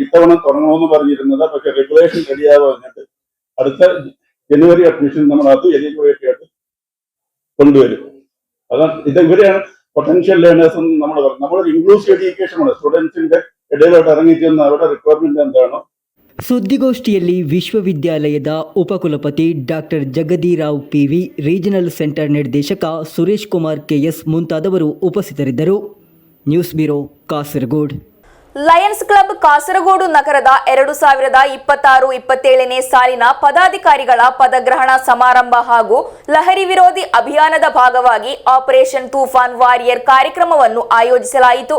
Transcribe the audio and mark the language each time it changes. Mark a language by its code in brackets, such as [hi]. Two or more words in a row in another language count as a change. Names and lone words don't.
[ml] ഇത്തവണ തുടങ്ങണമെന്ന് പറഞ്ഞിരുന്നത്. പക്ഷെ റെഗുലേഷൻ റെഡിയാവാഞ്ഞിട്ട് അടുത്ത [en] January admission [ml] നമ്മൾ അത് എലിജിബിലിറ്റി ആയിട്ട് കൊണ്ടുവരും. അതാണ് ഇവരെയാണ് [en] potential learners [ml] എന്ന് നമ്മൾ പറയുന്നത്. നമ്മളൊരു ഇൻക്ലൂസീവ് എഡ്യൂക്കേഷനാണ്. സ്റ്റുഡൻസിന്റെ ഇടയിലോട്ട് ഇറങ്ങിച്ചെന്ന് അവരുടെ റിക്വയർമെന്റ് എന്താണോ. [kn] ಸುದ್ದಿಗೋಷ್ಠಿಯಲ್ಲಿ ವಿಶ್ವವಿದ್ಯಾಲಯದ ಉಪಕುಲಪತಿ ಡಾಕ್ಟರ್ ಜಗದೀರಾವ್ PV, [en] regional centre [kn] ನಿರ್ದೇಶಕ ಸುರೇಶ್ ಕುಮಾರ್ KS ಮುಂತಾದವರು ಉಪಸ್ಥಿತರಿದ್ದರು. [en] news bureau, [kn] ಕಾಸರಗೋಡು. ಲಯನ್ಸ್ ಕ್ಲಬ್ ಕಾಸರಗೋಡು ನಗರದ 2026-27ನೇ ಸಾಲಿನ ಪದಾಧಿಕಾರಿಗಳ ಪದಗ್ರಹಣ ಸಮಾರಂಭ ಹಾಗೂ ಲಹರಿ ವಿರೋಧಿ ಅಭಿಯಾನದ ಭಾಗವಾಗಿ ಆಪರೇಷನ್ ತೂಫಾನ್ ವಾರಿಯರ್ ಕಾರ್ಯಕ್ರಮವನ್ನು ಆಯೋಜಿಸಲಾಯಿತು.